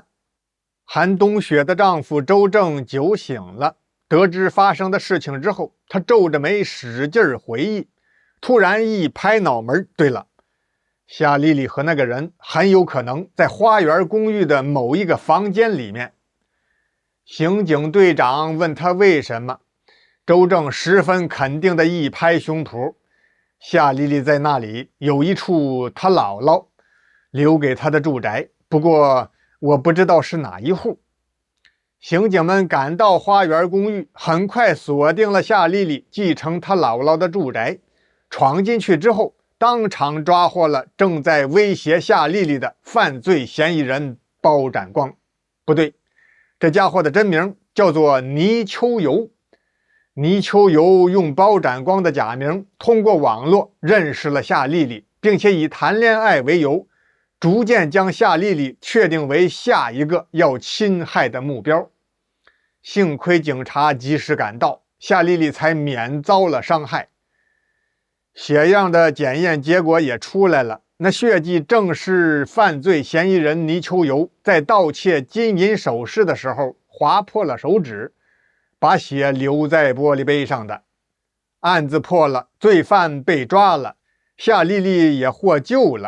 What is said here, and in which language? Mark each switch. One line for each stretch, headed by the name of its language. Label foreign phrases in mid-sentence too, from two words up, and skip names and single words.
Chinese: 韓東雪的丈夫周正酒醒了，得知發生的事情之後，他皺着眉使勁回憶，突然一拍腦門：對了，夏麗麗和那個人很有可能在花園公寓的某一個房間裡面。刑警隊長問他為什麼，周正十分肯定的一拍胸脯：夏麗麗在那裡有一處她姥姥留給她的住宅，不過我不知道是哪一戶。刑警們趕到花園公寓，很快鎖定了夏麗麗继承她姥姥的住宅。闖進去之後，當場抓獲了正在威脅夏麗麗的犯罪嫌疑人包展光。不對，這家伙的真名叫做倪秋游。倪秋游用包展光的假名，通過網絡認識了夏麗麗，並且以談戀愛為由，逐漸將夏麗麗確定為下一個要侵害的目標。幸虧警察及時趕到，夏麗麗才免遭了傷害。血樣的檢驗結果也出来了，那血跡正是犯罪嫌疑人倪秋游在盜竊金銀首飾的時候劃破了手指，把血留在玻璃杯上的。案子破了，罪犯被抓了，夏麗麗也獲救了。